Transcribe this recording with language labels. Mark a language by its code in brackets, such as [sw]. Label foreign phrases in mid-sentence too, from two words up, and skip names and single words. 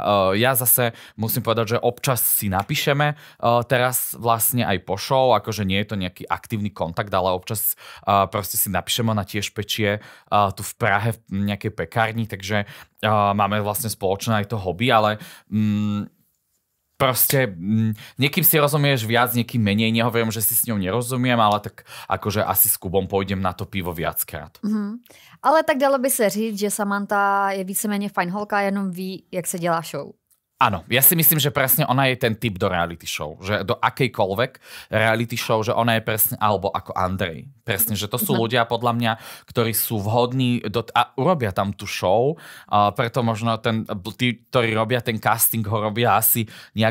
[sk] Ja zase musím povedať, že občas si napíšeme teraz vlastne aj po show, akože nie je to nejaký aktívny kontakt, ale občas proste si napíšeme, ona tiež pečie tu v Prahe v nejakej pekárni, takže máme vlastne spoločné aj to hobby, ale proste niekým si rozumieš viac, niekým menej, nehovorím, že si s ňou nerozumiem, ale tak akože asi s Kubom pôjdem na to pivo viackrát. [cs] Ale tak dalo by se říct, že Samantha je víceméně fajn holka, jenom ví, jak se dělá show. [sk] Áno, ja si myslím, že presne ona je ten typ do [en] reality show, [sk] že do akejkoľvek [en] reality show, [sk] že ona je presne, alebo ako Andrej. Presne, že to sú ľudia podľa mňa, ktorí sú vhodní a urobia tam tú show, preto možno tí, ktorí robia ten casting, ho robia asi nejak